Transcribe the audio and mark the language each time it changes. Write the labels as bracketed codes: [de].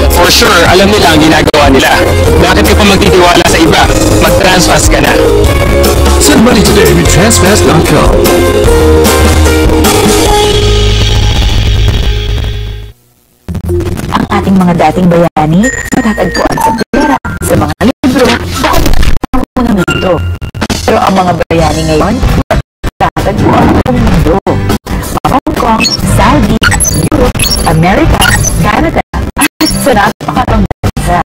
[tl] For sure, alam nila ang ginagawa nila. Bakit ka pa magtitiwala sa iba? Mag-transfast ka na. [en] Send money today with transfast.com. [tl] Ang ating mga dating bayani matatagpuan sa pera, sa mga libro, bukod ang unang mundo. Pero ang mga bayani ngayon, matatagpuan sa buong mundo. Hong Kong, Saudi, Europe, America, Canada, at sa napakatang bansa.